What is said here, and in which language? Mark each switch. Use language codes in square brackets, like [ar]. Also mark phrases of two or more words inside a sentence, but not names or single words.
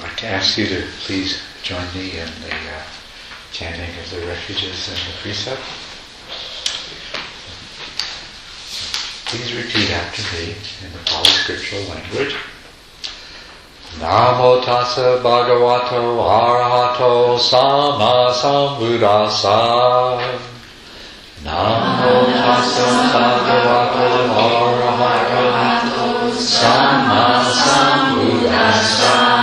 [en] to ask you to please join me in the chanting of the refuges and the precept. Please repeat after me in the Pali scriptural language. [pi] Namo tassa bhagavato arahato sama sambuddhassa. Namo tassa bhagavato arahato sama sambuddhassa.